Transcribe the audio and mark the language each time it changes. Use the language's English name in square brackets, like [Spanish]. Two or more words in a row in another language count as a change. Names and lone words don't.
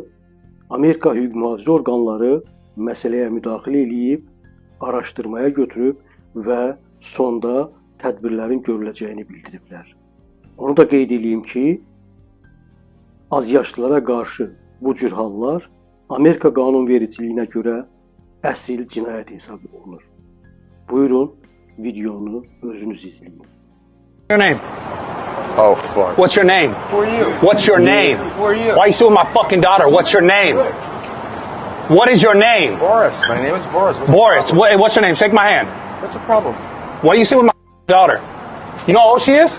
[Azerbaijani] Amerika hüquq mühafizə orqanları məsələyə müdaxilə edib, araşdırmaya götürüb və sonda tədbirlərin görüləcəyini bildiriblər. Onu da qeyd edeyim ki, azyaşlılara qarşı bu cür hallar Amerika qanunvericiliyinə görə əsl cinayət hesab olunur. Buyurun, videonu özünüz izləyin. [English] Your name? Oh, fuck. What's your name? Who are you? What's your name? Who are you? Why are you suing my fucking daughter? What's your name? What is your name? Boris. My name is Boris. Boris, what's your name? Shake my hand. What's the problem? Why are you suing my daughter? You know how old she is?